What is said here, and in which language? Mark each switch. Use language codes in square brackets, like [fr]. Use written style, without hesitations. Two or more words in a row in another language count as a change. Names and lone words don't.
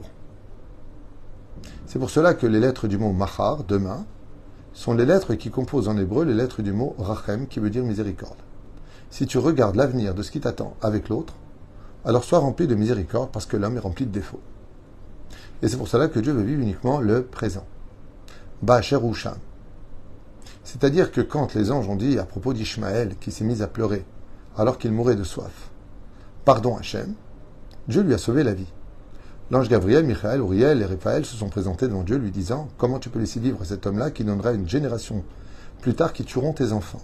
[fr] C'est pour cela que les lettres du mot Machar, demain, sont les lettres qui composent en hébreu les lettres du mot Rachem, qui veut dire miséricorde. Si tu regardes l'avenir de ce qui t'attend avec l'autre, alors sois rempli de miséricorde parce que l'homme est rempli de défauts. Et c'est pour cela que Dieu veut vivre uniquement le présent. [he] באשר הוא שם. [fr] C'est-à-dire que quand les anges ont dit à propos d'Ishmaël qui s'est mis à pleurer alors qu'il mourait de soif, pardon Hachem, Dieu lui a sauvé la vie. L'ange Gabriel, Michaël, Uriel et Raphaël se sont présentés devant Dieu lui disant « Comment tu peux laisser vivre cet homme-là qui donnera une génération plus tard qui tueront tes enfants ?»